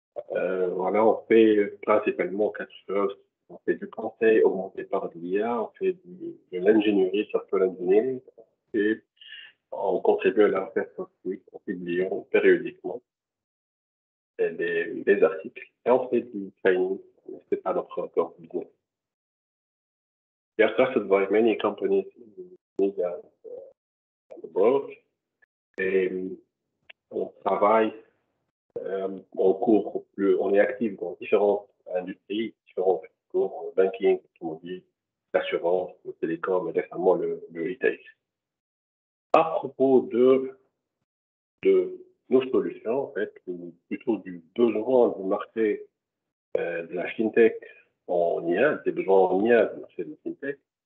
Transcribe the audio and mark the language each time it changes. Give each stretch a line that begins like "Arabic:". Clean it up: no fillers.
French: Voilà, on fait principalement quatre choses. On fait du conseil augmenté par l'IA, on fait de l'ingénierie, software engineering, et on contribue à la recherche scientifique en publiant périodiquement des articles. Et on fait du training, c'est pas notre core business.
English: We are trusted by many companies in media and abroad.
French: Et on travaille, on est actif dans différentes industries, différents secteurs, banking, automobile, l'assurance, le télécom et récemment le retail. À propos de nos solutions, en fait, ou plutôt du besoin du marché de la fintech en IA, des besoins en IA du marché de la fintech,